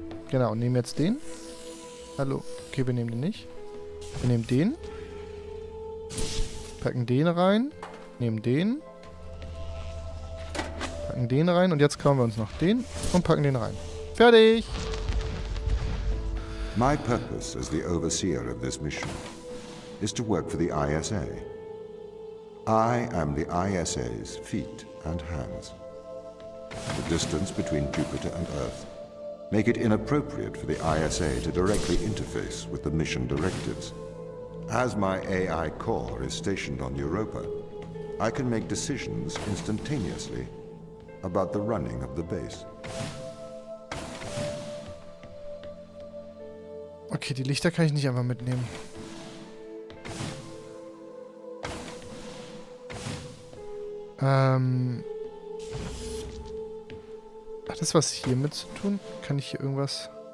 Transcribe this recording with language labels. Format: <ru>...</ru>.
<de>Genau, nehmen jetzt den. Hallo. Okay, wir nehmen den nicht. Wir nehmen den. Packen den rein. Nehmen den. Packen den rein und jetzt klauen wir uns noch den und packen den rein. Fertig!</de> <en>My purpose as the overseer of this mission is to work for the ISA. I am the ISA's feet and hands. The distance between Jupiter and Earth make it inappropriate for the ISA to directly interface with the mission directives. As my AI core is stationed on Europa, I can make decisions instantaneously about the running of the base.</en> <de>Okay, die Lichter kann ich nicht einfach mitnehmen. Hat das was hiermit zu tun? Kann ich hier irgendwas...</de>